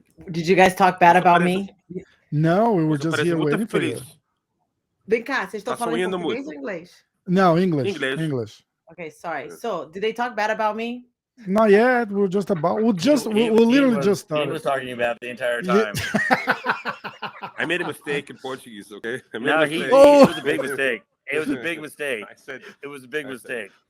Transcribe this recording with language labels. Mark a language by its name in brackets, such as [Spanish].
[English] Did you guys talk bad about me? No, we were just here waiting for you. [Portuguese] Vem cá, vocês estão falando em português ou inglês? [English] No, English. Okay, sorry. So, did they talk bad about me? Not yet. We'll literally just started. He was talking about the entire time. I made a mistake in Portuguese, okay? It was a big mistake. It was a big mistake. I said it was a big mistake.